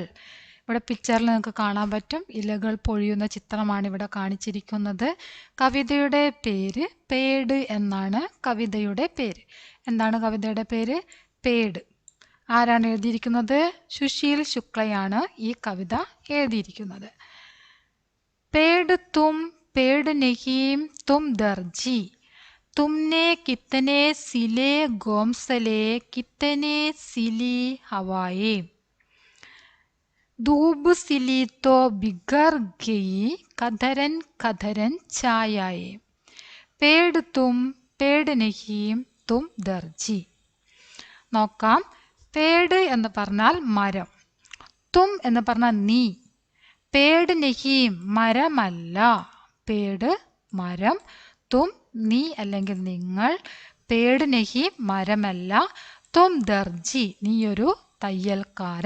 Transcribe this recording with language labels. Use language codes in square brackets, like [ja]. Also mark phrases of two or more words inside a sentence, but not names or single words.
[ml] ഇവിടെ പിക്ചറിൽ നിങ്ങൾക്ക് കാണാൻ പറ്റും, ഇലകൾ പൊഴിയുന്ന ചിത്രമാണ് ഇവിടെ കാണിച്ചിരിക്കുന്നത്. കവിതയുടെ പേര് പേട് എന്നാണ്. കവിതയുടെ പേര് എന്താണ്? കവിതയുടെ പേര് പേട്. ആരാണ് എഴുതിയിരിക്കുന്നത്? സുശീൽ ശുക്ലയാണ് ഈ കവിത എഴുതിയിരിക്കുന്നത്. [hi] पेड़ तुम पेड़ नहीं तुम दर्जी, तुमने कितने सिले घोंसले, कितने सिली हवाएं, धूप सिली तो बिगड़ गई, कदरन कदरन छायाएं, पेड़ तुम पेड़ नहीं तुम दर्जी. [ml] നോക്കാം. പേട് എന്ന് പറഞ്ഞാൽ മരം, തും എന്ന് പറഞ്ഞാൽ നീ, [hi] पेड़ नहीं [ml] മരമല്ല, പേട് മരം, തും നീ അല്ലെങ്കിൽ നിങ്ങൾ, [hi] पेड़ नहीं [ml] മരമല്ല, [hi] तुम दर्जी [ml] നീയൊരു തയ്യൽക്കാരൻ.